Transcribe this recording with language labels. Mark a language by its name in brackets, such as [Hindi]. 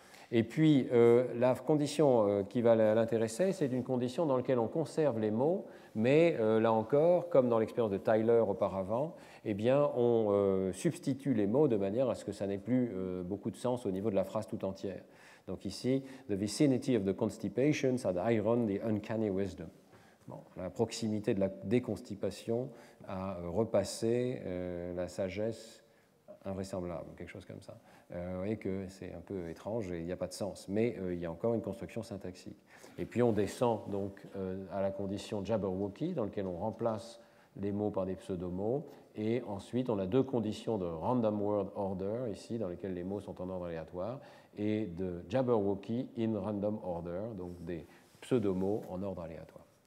[French] Et puis, la condition qui va l'intéresser, c'est une condition dans laquelle on conserve les mots, mais là encore, comme dans l'expérience de Tyler auparavant, eh bien, on substitue les mots de manière à ce que ça n'ait plus beaucoup de sens au niveau de la phrase tout entière. Donc ici, [English] the vicinity of the constipations had ironed the uncanny wisdom. [French] Bon, la proximité de la déconstipation a repassé la sagesse invraisemblable, quelque chose comme ça. Vous voyez que c'est un peu étrange et il n'y a pas de sens, mais il y a encore une construction syntaxique. Et puis on descend donc à la condition Jabberwocky, dans laquelle on remplace les mots par des pseudomots, et ensuite on a 2 conditions de random word order, ici, dans lesquelles les mots sont en ordre aléatoire, et de Jabberwocky in random order, donc des pseudomots en ordre aléatoire.